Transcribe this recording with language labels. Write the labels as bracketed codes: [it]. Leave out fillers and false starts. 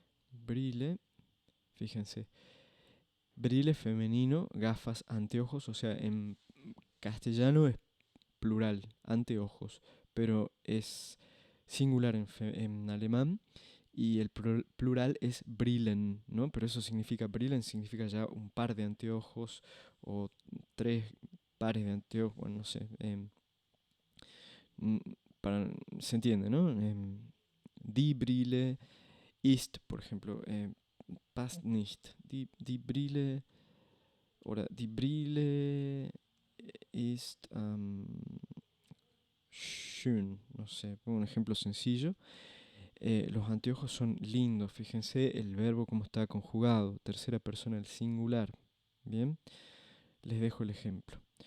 [es] Brille, fíjense, Brille femenino, gafas, anteojos, o sea, en castellano es plural, anteojos, pero es singular en alemán y el plural es Brillen, ¿no? Pero eso significa, Brillen significa ya un par de anteojos o tres pares de anteojos, bueno, no sé, mm, se entiende, ¿no? [de] Die Brille ist, [es] por ejemplo, [de] passt nicht. Die Brille oder die Brille ist schön. [es] No sé, pongo un ejemplo sencillo. Los anteojos son lindos. Fíjense el verbo cómo está conjugado. Tercera persona del singular. Bien, les dejo el ejemplo.